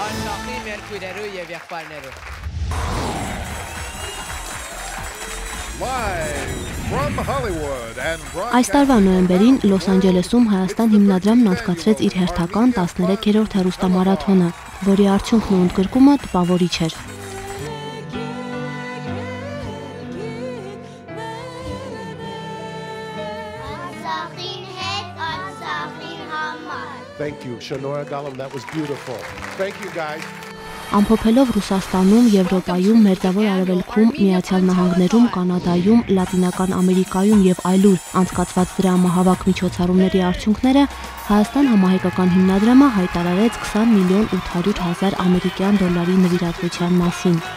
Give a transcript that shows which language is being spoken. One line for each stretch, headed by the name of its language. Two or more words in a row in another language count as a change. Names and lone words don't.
Armenian: Այս տարվա նոյեմբերին Լոս Անջելեսում Հայաստան հիմնադրամն անցկացրեց իր հերթական 13-րդ հեռուստամարաթոնը, որի արդյունքն ու ընդգրկումը տպավորիչ էր։
English: Thank you, Shanora Dalam, that was beautiful. Thank you guys.
Armenian: Ամփոփելով Ռուսաստանում, Եվրոպայում, Մերձավոր Արևելքում, Միացյալ Նահանգներում, Կանադայում, Լատինական Ամերիկայում և այլուր անցկացված դրամահավաք միջոցառումների արդյունքները, Հայաստան համահայկական հիմնադրամը հայտարարեց 20,800,000 ամերիկյան դոլարի նվիրատվության մասին։